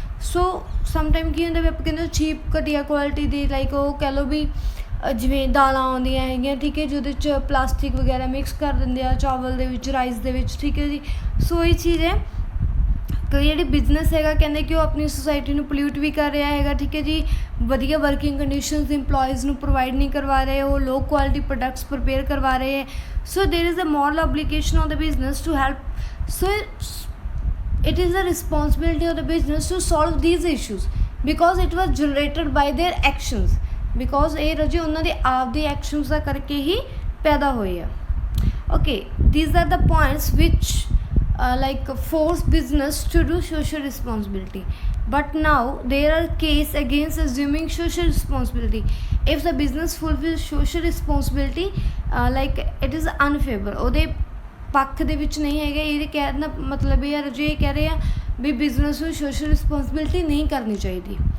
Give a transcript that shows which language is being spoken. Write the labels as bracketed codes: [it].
[pa] ਸੋ sometime ਕੀ ਹੁੰਦਾ ਵੀ ਆਪਾਂ ਕਹਿੰਦੇ ਚੀਪ ਘਟੀਆ ਕੁਆਲਿਟੀ ਦੀ ਉਹ ਕਹਿ ਲਓ ਵੀ ਜਿਵੇਂ ਦਾਲਾਂ ਆਉਂਦੀਆਂ ਹੈਗੀਆਂ, ਠੀਕ ਹੈ ਜੀ, ਉਹਦੇ 'ਚ ਪਲਾਸਟਿਕ ਵਗੈਰਾ ਮਿਕਸ ਕਰ ਦਿੰਦੇ ਆ ਚਾਵਲ ਦੇ ਵਿੱਚ, ਰਾਈਸ ਦੇ ਵਿੱਚ, ਠੀਕ ਹੈ ਜੀ। ਸੋ ਇਹ ਚੀਜ਼ ਹੈ ਕਿ ਜਿਹੜੀ ਬਿਜ਼ਨਸ ਹੈਗਾ ਕਹਿੰਦੇ ਕਿ ਉਹ ਆਪਣੀ ਸੁਸਾਇਟੀ ਨੂੰ ਪੋਲਿਊਟ ਵੀ ਕਰ ਰਿਹਾ ਹੈਗਾ, ਠੀਕ ਹੈ ਜੀ, ਵਧੀਆ ਵਰਕਿੰਗ ਕੰਡੀਸ਼ਨਸ ਇੰਪਲੋਇਜ਼ ਨੂੰ ਪ੍ਰੋਵਾਈਡ ਨਹੀਂ ਕਰਵਾ ਰਹੇ, ਉਹ ਲੋ ਕੁਆਲਿਟੀ ਪ੍ਰੋਡਕਟਸ ਪ੍ਰਪੇਅਰ ਕਰਵਾ ਰਹੇ ਹੈ। [en] So there is a moral obligation of the business to help. So it is the responsibility of the business to solve these issues because it was generated by their actions, because [pa] ਇਹ ਰਜੀ ਉਹਨਾਂ ਦੇ ਆਪ ਦੇ actions ਦਾ ਕਰਕੇ ਹੀ ਪੈਦਾ ਹੋਏ ਆ। [en] Okay, these are the points which force business to do social responsibility, but now there are case against assuming social responsibility. If the business fulfills social responsibility, it is unfavorable, [pa] ਉਹਦੇ ਪੱਖ ਦੇ ਵਿੱਚ ਨਹੀਂ ਹੈਗਾ। ਇਹਦੇ ਕਹਿਣ ਦਾ ਮਤਲਬ ਇਹ ਹੈ ਜੇ ਕਹਿ ਰਹੇ ਆ ਵੀ ਬਿਜ਼ਨਸ ਨੂੰ ਸੋਸ਼ਲ ਰਿਸਪੌਂਸਿਬਿਲਿਟੀ ਨਹੀਂ ਕਰਨੀ ਚਾਹੀਦੀ।